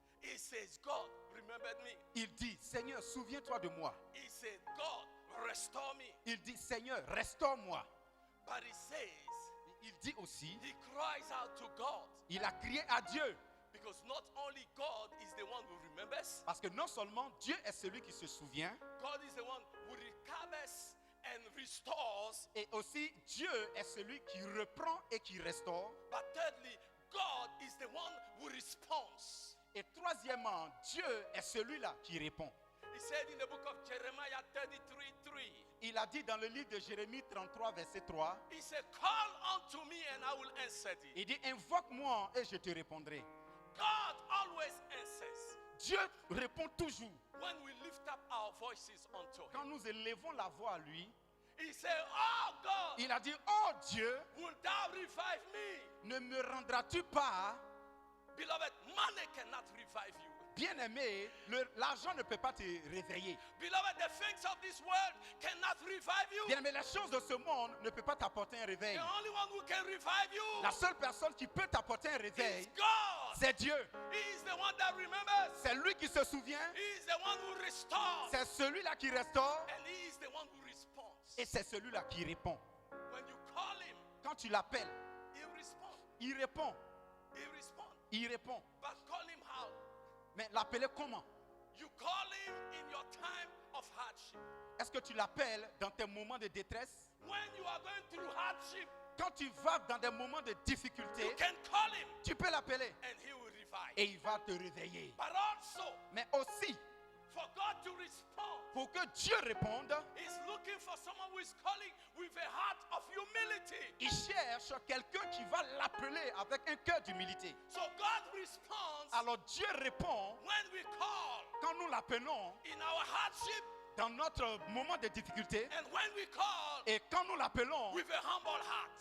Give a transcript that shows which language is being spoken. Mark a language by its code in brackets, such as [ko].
[en] He says, God remembered me. [fr] Il dit, Seigneur, souviens-toi de moi. [en] He said, God restore me. [fr] Il dit, Seigneur, restaure-moi. [en] But he says, [fr] Il dit aussi, [en] he cries out to God [fr] il a crié à Dieu. [en] because not only God is the one who remembers, [fr] Parce que non seulement Dieu est celui qui se souvient, [en] God is the one who recovers and restores, [fr] et aussi Dieu est celui qui reprend et qui restaure. [en] but thirdly, God is the one who responds. [fr] Et troisièmement, Dieu est celui-là qui répond. [en] He said in the book of Jeremiah 33:3, [fr] Il a dit dans le livre de Jérémie 33, verset 3, [en] he said, call unto me and I will answer thee. [fr] il dit, invoque-moi et je te répondrai. [en] God always answers [fr] Dieu répond toujours. [en] when we lift up our voices unto him. [fr] Quand nous élevons la voix à lui, [en] He said, oh God, [fr] il a dit, oh Dieu, [en] will thou revive me? [fr] ne me rendras-tu pas, [en] Beloved, money cannot revive you. [fr] bien-aimé, l'argent ne peut pas te réveiller. [en] Beloved, the things of this world cannot revive you. [fr] Bien-aimé, les choses de ce monde ne peuvent pas t'apporter un réveil. [en] The only one who can revive you [fr] La seule personne qui peut t'apporter un réveil, [en] is God. [fr] c'est Dieu. [en] He is the one that remembers. [fr] C'est lui qui se souvient, [en] He is the one who restores. [fr] c'est celui-là qui restaure [en] And he is the one who responds. [fr] et c'est celui-là qui répond. [en] When you call him, [fr] Quand tu l'appelles, [en] he responds. [fr] il répond, [en] He responds. [fr] il répond. [en] But call him how? [fr] Mais l'appeler comment? [en] You call him in your time of hardship. [fr] Est-ce que tu l'appelles dans tes moments de détresse? [en] When you are going through hardship, [fr] Quand tu vas dans des moments de difficulté, [en] you can call him [fr] tu peux l'appeler [en] and he will revive. [fr] et il va te réveiller. [en] But also, [fr] Mais aussi, [en] for God to respond, [fr] pour que Dieu réponde, [en] he's looking for someone who is calling with a heart of humility. [fr] il cherche quelqu'un qui va l'appeler avec un cœur d'humilité. [en] So God responds [fr] Alors Dieu répond [en] when we call [fr] quand nous l'appelons [en] in our hardship [fr] dans notre moment de difficulté [en] and when we call [fr] et quand nous l'appelons [en] with a humble heart.